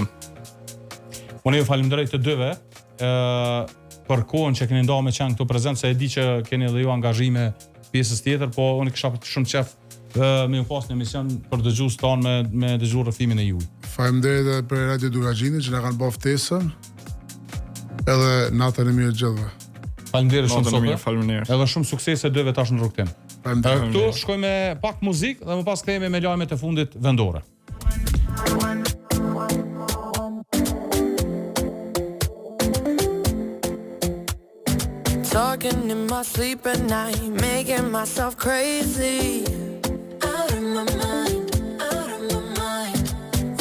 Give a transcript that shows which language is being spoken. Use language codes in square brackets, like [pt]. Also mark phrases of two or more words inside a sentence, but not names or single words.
[sq] Unë ju falenderoj të dyve për kohën që keni ndarë me qenë këtu prezent, se e di që keni edhe ju angazhime pjesës tjetër, po unë kisha shumë qef me ju pas një emision për dëgjues tanë me dëgju rrëfimin e juaj. Faleminderit edhe për Radio Dugaxhini që na kanë bërë ftesën. Edhe natën e mirë gjithëve. Faleminderit shumë sope. Faleminderit. Edhe shumë suksese dyve tash në rrugtim. Këtu shkojmë me pak muzikë dhe më pas kthehemi me lajmet e fundit vendore. [en] Talking in my sleep at night, making myself crazy. Out of my mind, out of my mind.